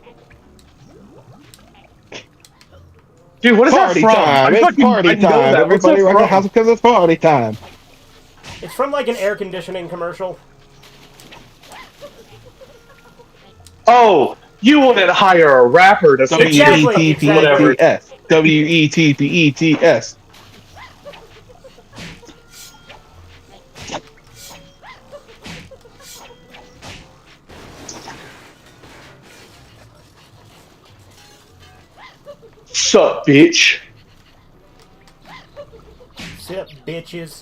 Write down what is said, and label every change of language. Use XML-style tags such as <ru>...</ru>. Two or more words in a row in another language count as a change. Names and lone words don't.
<en>Dude, what is Party that from? time! It's party time! Everybody around the house because it's party time. It's from like an air conditioning commercial. Oh, you wouldn't hire a rapper to sing whatever. W-E-T-P-E-T-S. W-E-T-P-E-T-S. Sup, bitch? Sup, bitches?</en>